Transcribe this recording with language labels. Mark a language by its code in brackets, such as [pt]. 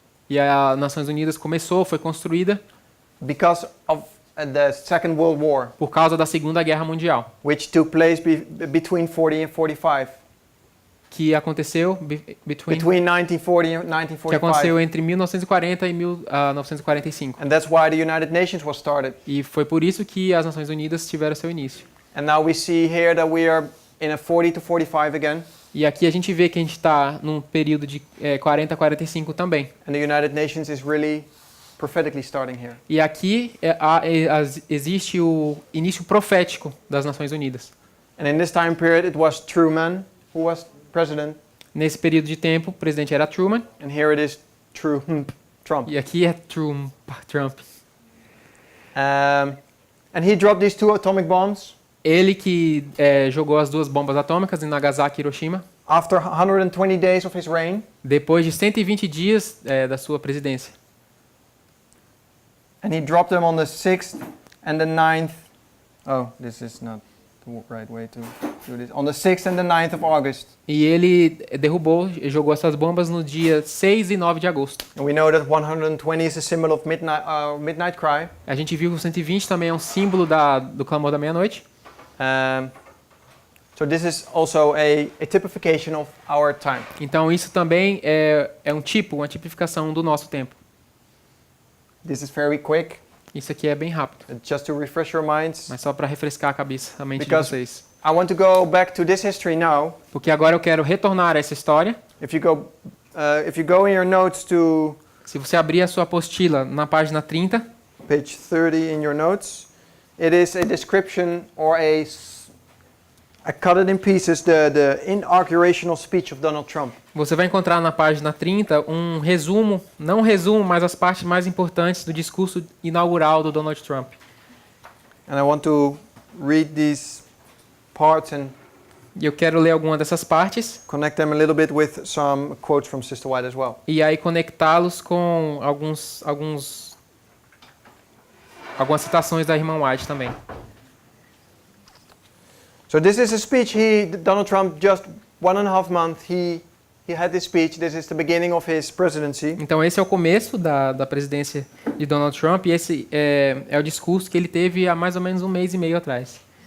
[pt] e a Nações Unidas foi construída [en] because of the Second World War, [pt] por causa da Segunda Guerra Mundial, [en] which took place between 40 and 45. [pt] que aconteceu [en] Between 1940 and [pt] que aconteceu [en] 1945. [pt] entre 1940 e 1945. [en] And that's why the United Nations was started. [pt] E foi por isso que as Nações Unidas tiveram seu início. [en] And now we see here that we are in a 40 to 45 again. [pt] E aqui a gente vê que a gente está num período de 40 a 45 também. [en] And the United Nations is really prophetically starting here. [pt] E aqui existe o início profético das Nações Unidas. [en] And in this time period, it was Truman who was president. [pt] Nesse período de tempo, o presidente era Truman. [en] And here it is Trump. [pt] E aqui é Trump. [en] And he dropped these 2 atomic bombs [pt] Ele que jogou as 2 bombas atômicas em Nagasaki e Hiroshima, [en] after 120 days of his reign. [pt] depois de 120 dias da sua presidência. [en] And he dropped them on the 6th and the 9th. Oh, this is not the right way to do this. On the 6th and the 9th of August. [pt] E ele jogou essas bombas no dia 6 e 9 de agosto. [en] And we know that 120 is a symbol of midnight cry. [pt] A gente viu que o 120 também é um símbolo do clamor da meia-noite. [en] So this is also a typification of our time. [pt] Então isso também é uma tipificação do nosso tempo. [en] This is very quick, [pt] Isso aqui é bem rápido, [en] just to refresh your minds. [pt] mas só para refrescar a mente de [en] Because- [pt] vocês. [en] I want to go back to this history now. [pt] Porque agora eu quero retornar a essa história. [en] If you go in your notes to [pt] Se você abrir a sua apostila na página 30, [en] page 30 in your notes, it is a description or I cut it in pieces, the inaugurational speech of Donald Trump. [pt] Você vai encontrar na página 30 um resumo, não um resumo, mas as partes mais importantes do discurso inaugural do Donald Trump. [en] And I want to read these parts and [pt] E eu quero ler alguma dessas partes [en] connect them a little bit with some quotes from Sister White as well. [pt] e aí conectá-los com algumas citações da irmã White também. [en] So this is a speech Donald Trump, just 1.5 months, he had this speech. This is the beginning of his presidency. [pt] Então esse é o começo da presidência de Donald Trump e esse é o discurso que ele teve há mais ou menos 1 mês e meio atrás.